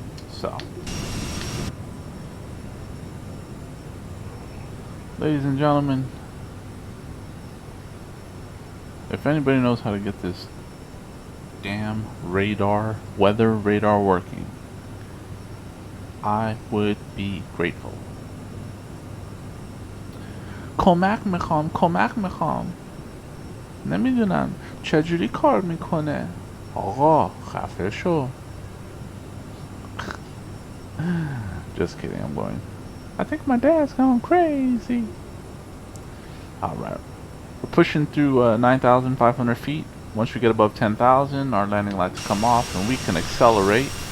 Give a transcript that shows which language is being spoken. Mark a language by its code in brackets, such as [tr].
[en] So, ladies and gentlemen, if anybody knows how to get this damn weather radar working, I would be grateful. [fa] کمک میخوام نمیدونم چجوری کار میکنه آقا خفه شو. [en] Just kidding, I'm going. I think my dad's going crazy. Alright. We're pushing through 9,500 feet. Once we get above 10,000, our landing lights come off and we can accelerate.